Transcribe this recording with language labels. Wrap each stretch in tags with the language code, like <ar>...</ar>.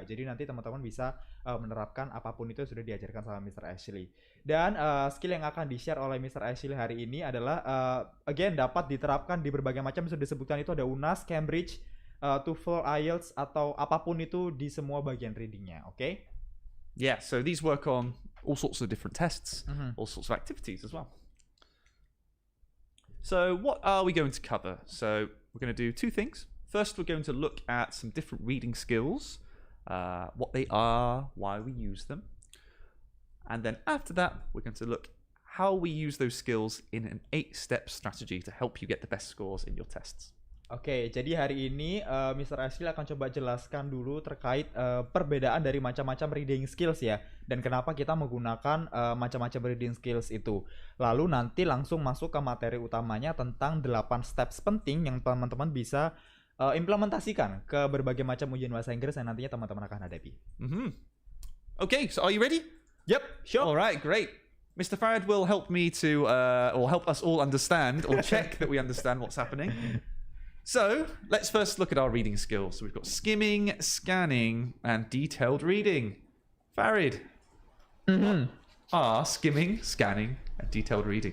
<id>Jadi nanti teman-teman bisa menerapkan apapun itu yang sudah diajarkan sama Mr. Ashley. Dan skill yang akan di-share oleh Mr. Ashley hari ini adalah again dapat diterapkan di berbagai macam, sudah disebutkan itu ada UNAS, Cambridge, TOEFL, IELTS atau apapun itu di semua bagian readingnya, oke?</id> <en>Yeah, so these work on all sorts of different tests, all sorts of activities as well. So what are we going to cover? So we're going to do two things. First, we're going to look at some different reading skills, what they are, why we use them. And then after that, we're going to look how we use those skills in an 8-step strategy to help you get the best scores in your tests.</en> <id>Oke, jadi hari ini Mr. Ashley akan coba jelaskan dulu terkait perbedaan dari macam-macam reading skills ya, dan kenapa kita menggunakan macam-macam reading skills itu. Lalu nanti langsung masuk ke materi utamanya tentang 8 steps penting yang teman-teman bisa implementasikan ke berbagai macam ujian bahasa Inggris yang nantinya teman-teman akan hadapi.</id> <en>Okay, so are you ready? Yep, sure. All right, great. Mr. Farad will help me to, or help us all understand, or check that we understand what's happening. So, let's first look at our reading skills. So we've got skimming, scanning, and detailed reading. Farid, are skimming, scanning, and detailed reading?</en>